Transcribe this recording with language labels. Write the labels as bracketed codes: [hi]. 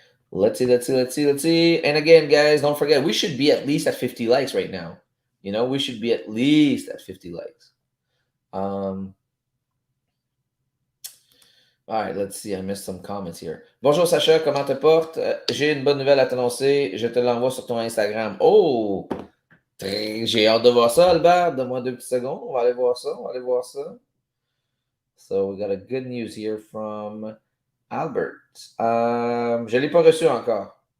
[en] Let's see. And again, guys, don't forget, we should be at least at 50 likes right now. You know, we should be at least at 50 likes. All right, let's see. I missed some comments here. [fr] Bonjour Sacha, comment te portes? J'ai une bonne nouvelle à t'annoncer. Je te l'envoie sur ton Instagram. Oh, j'ai hâte de voir ça, Albert. Donne-moi 2 petites secondes. On va aller voir ça. [en] So we got a good news here from Albert. [fr] Je ne l'ai pas reçu encore.